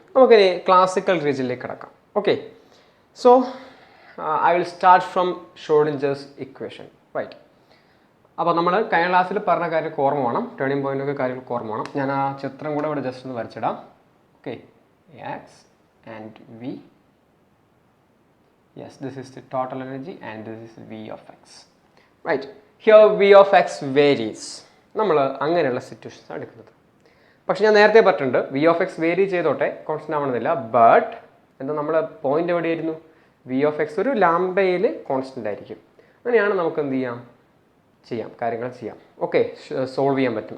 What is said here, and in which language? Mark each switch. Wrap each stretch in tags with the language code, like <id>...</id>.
<ml>നമുക്കിനി ക്ലാസിക്കൽ റീജിയനിലേക്ക് കിടക്കാം.</ml> <en>Okay, so I will start from Schrodinger's equation. Right.</en> <ml>അപ്പോൾ നമ്മൾ കഴിഞ്ഞ ക്ലാസ്സിൽ പറഞ്ഞ കാര്യങ്ങൾക്ക് ഓർമ്മ വേണം, ടേണിംഗ് പോയിൻ്റൊക്കെ കാര്യങ്ങൾക്ക് ഓർമ്മ വേണം. ഞാൻ ആ ചിത്രം കൂടെ ഇവിടെ ജസ്റ്റ് ഒന്ന് വരച്ചിടാം.</ml> <en>Okay, x and V. Yes, this is the total energy and this is V of x. Right, here V of x varies.</en> <ml>നമ്മൾ അങ്ങനെയുള്ള സിറ്റുവേഷൻസ് എടുക്കുന്നത്. പക്ഷേ ഞാൻ നേരത്തെ പറഞ്ഞിട്ടുണ്ട് V of x വേരി ചെയ്തോട്ടെ, കോൺസ്റ്റൻ്റ് ആവണമെന്നില്ല. ബട്ട് എന്താ നമ്മുടെ പോയിന്റ് എവിടെയായിരുന്നു? V of x ഒരു ലാംഡയിൽ കോൺസ്റ്റൻ്റ് ആയിരിക്കും. അങ്ങനെയാണ് നമുക്ക് എന്ത് ചെയ്യാം കാര്യങ്ങൾ ചെയ്യാം. ഓക്കെ, സോൾവ് ചെയ്യാൻ പറ്റും.</ml>